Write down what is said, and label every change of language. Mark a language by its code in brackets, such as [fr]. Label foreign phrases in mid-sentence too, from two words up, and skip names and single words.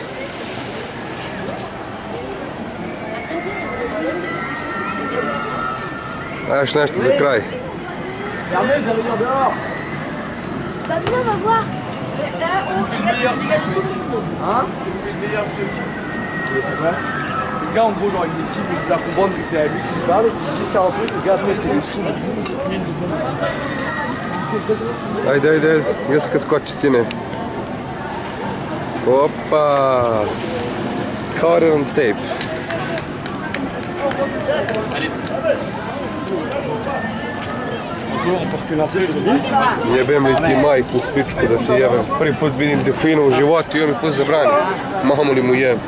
[bg] Аж нещо за край. [fr] Fermé, vous allez dire dehors. Bah viens, on va voir. Le meilleur truc, hein? Le meilleur truc. Le gars, en gros, genre, il décide de nous faire comprendre que c'est à lui qui parle, et qu'il veut faire un truc, le gars, après, il fait des sous. [hr] Ajde, gdje se kad skoči sine? Opa! [en] Caught it on tape. [fr] Bonjour, on peut reculer un peu, c'est bon? [hr] Jebem li ti majku u pičku da ti jebem. Prvi put vidim delfina u životu i on mi put zabrani. Mamu li mu jebem.